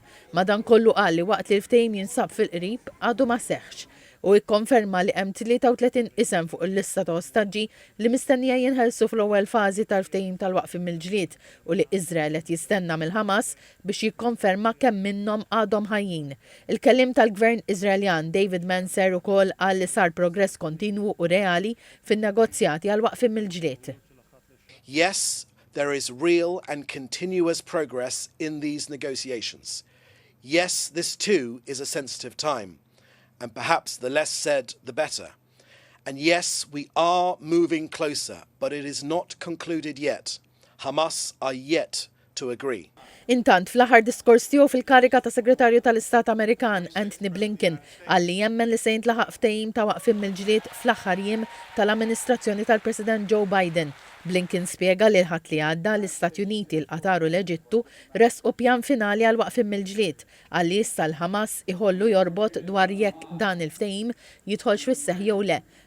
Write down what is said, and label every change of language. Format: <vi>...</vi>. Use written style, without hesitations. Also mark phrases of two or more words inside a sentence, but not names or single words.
<mt>Madankollu qal li waqt li l-ftehim jinsab fil-qrib għadu ma seħħx u jikkonferma li hemm 33 isem fuq il-lista ta' ostaġġi li mistennija jinħelsu fl-ewwel fażi tal-ftehim tal-waqfien mill-ġlied u li Iżrael qed jistenna mill-Ħamas biex jikkonferma kemm minnhom għadhom ħajjin. Il-kelliem tal-Gvern Iżraeljan David Mencer ukoll qal li sar progress kontinwu u reali fin-negozjati għal waqfien mill-ġlied.</mt> <en>Yes, there is real and continuous progress in these negotiations. Yes, this too is a sensitive time. And perhaps the less said, the better. And yes, we are moving closer, but it is not concluded yet. Hamas are yet to agree.</en> <mt>Intant, fl-aħħar diskors tiegħu fil-kariga ta' Segretarju tal-Istat Amerikan Anthony Blinken għalli jemmen li se jintlaħaq ftehim ta' waqfien mill-ġlied fl-aħħar jiem tal-amministrazzjoni tal-President Joe Biden. Blinken spjega li l-ħadd li għadda l-Istati Uniti, l-Qatar u l-Eġittu resqu pjan finali għal waqfien mill-ġlied għalli issa l-Ħamas iħollu jorbot dwar jekk dan il-ftehim jidħolx fis-seħħ jew le.</mt>